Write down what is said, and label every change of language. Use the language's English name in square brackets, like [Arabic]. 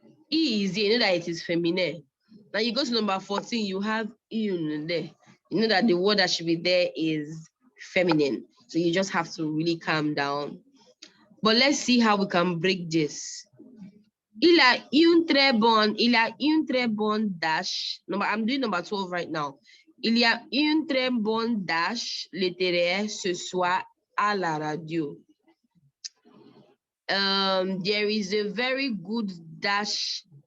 [English] E is here, you know that it is feminine. Now you go to number 14, you have une there. You know that the word that should be there is feminine. So you just have to really calm down. But let's see how we can break this. [French] Il a une très bonne [English] dash. I'm doing number 12 right now. [French] Il y a une très bonne dash littéraire ce soir à la radio. [English] There is a very good dash.